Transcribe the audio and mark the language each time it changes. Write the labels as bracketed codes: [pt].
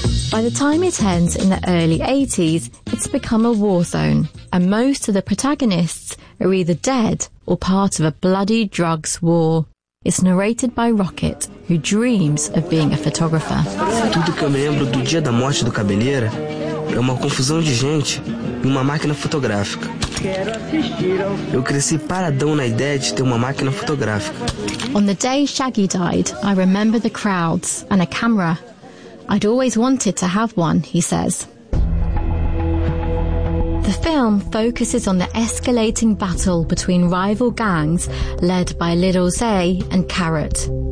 [en] By the time it ends in the early 80s, it's become a war zone, and most of the protagonists are either dead or part of a bloody drugs war. It's narrated by Rocket, who dreams of being a photographer. [pt] Tudo que eu lembro do dia da morte do Cabeleira é uma confusão de gente e uma máquina fotográfica. Eu cresci paradão na ideia de ter uma máquina fotográfica. [en] On the day Shaggy died, I remember the crowds and a camera. I'd always wanted to have one, he says. The film focuses on the escalating battle between rival gangs led by Little Zay and Carrot.